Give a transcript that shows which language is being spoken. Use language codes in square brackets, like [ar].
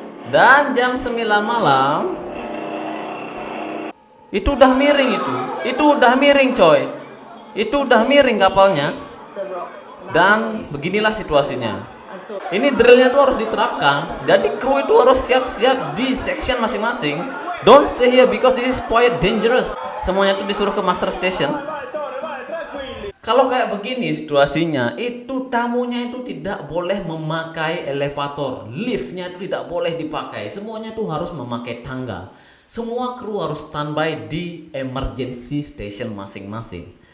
[id] Dan jam 9 malam itu udah miring itu udah miring coy. Itu udah miring kapalnya. Dan beginilah situasinya. Ini drillnya tuh harus diterapkan. Jadi kru itu harus siap-siap di section masing-masing. [en] Don't stay here because this is quite dangerous. [id] Semuanya tuh disuruh ke master station. Kalau kayak begini situasinya, itu tamunya itu tidak boleh memakai elevator. Liftnya itu tidak boleh dipakai. Semuanya tuh harus memakai tangga. Semua kru harus standby di emergency station masing-masing.